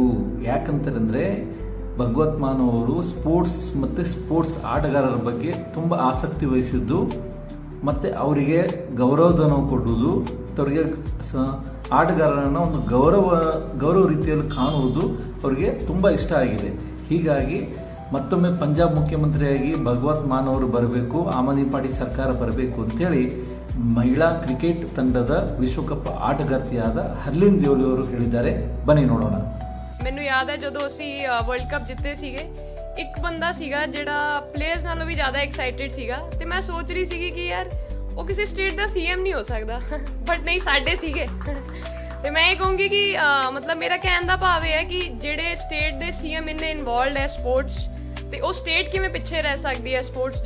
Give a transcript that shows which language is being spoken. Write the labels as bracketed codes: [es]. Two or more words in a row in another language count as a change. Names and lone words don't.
[kn] ಯಾಕಂತಂದರೆ ಭಗವತ್ ಮಾನ್ ಅವರು ಸ್ಪೋರ್ಟ್ಸ್ ಆಟಗಾರರ ಬಗ್ಗೆ ತುಂಬ ಆಸಕ್ತಿ ವಹಿಸಿದ್ದು, ಮತ್ತು ಅವರಿಗೆ ಗೌರವಧನ ಕೊಡುವುದು, ಅವರಿಗೆ ಆಟಗಾರರನ್ನು ಒಂದು ಗೌರವ ರೀತಿಯಲ್ಲಿ ಕಾಣುವುದು ಅವರಿಗೆ ತುಂಬ ಇಷ್ಟ ಆಗಿದೆ. ಹೀಗಾಗಿ ಮತ್ತೊಮ್ಮೆ ಪಂಜಾಬ್ ಮುಖ್ಯಮಂತ್ರಿಯಾಗಿ ಭಗವತ್ ಮಾನ್ ಅವರು ಬರಬೇಕು, ಆಮ್ ಆದ್ಮಿ ಪಾರ್ಟಿ ಸರ್ಕಾರ ಬರಬೇಕು ಅಂತೇಳಿ ಮಹಿಳಾ ಕ್ರಿಕೆಟ್ ತಂಡದ ವಿಶ್ವಕಪ್ ಆಟಗಾರ್ತಿಯಾದ ಹರ್ಲೀನ್ ದೇವಲ್ ಅವರು ಹೇಳಿದ್ದಾರೆ. ಬನ್ನಿ ನೋಡೋಣ. [pa] ਮੈਨੂੰ ਯਾਦ ਹੈ ਜਦੋਂ ਅਸੀਂ ਵਰਲਡ ਕੱਪ ਜਿੱਤੇ ਸੀਗੇ, ਇੱਕ ਬੰਦਾ ਸੀਗਾ ਜਿਹੜਾ ਪਲੇਅਰਸ ਨਾਲੋਂ ਵੀ ਜ਼ਿਆਦਾ ਐਕਸਾਈਟਿਡ ਸੀਗਾ, ਤੇ ਮੈਂ ਸੋਚ ਰਹੀ ਸੀਗੀ ਕਿ ਯਾਰ ਉਹ ਕਿਸੇ ਸਟੇਟ ਦਾ ਸੀਐਮ ਨਹੀਂ ਹੋ ਸਕਦਾ, ਬਟ ਨਹੀਂ ਸਾਡੇ ਸੀਗੇ. ਤੇ ਮੈਂ ਇਹ ਕਹੂੰਗੀ ਕਿ ਮਤਲਬ ਮੇਰਾ ਕਹਿਣ ਦਾ ਭਾਵ ਇਹ ਹੈ ਕਿ ਜਿਹੜੇ ਸਟੇਟ ਦੇ ਸੀਐਮ ਇੰਨੇ ਇਨਵੋਲਵਡ ਹੈ ਸਪੋਰਟਸ, ਤੇ ਉਹ ਸਟੇਟ ਕਿਵੇਂ ਪਿੱਛੇ ਰਹਿ ਸਕਦੀ ਹੈ ਸਪੋਰਟਸ.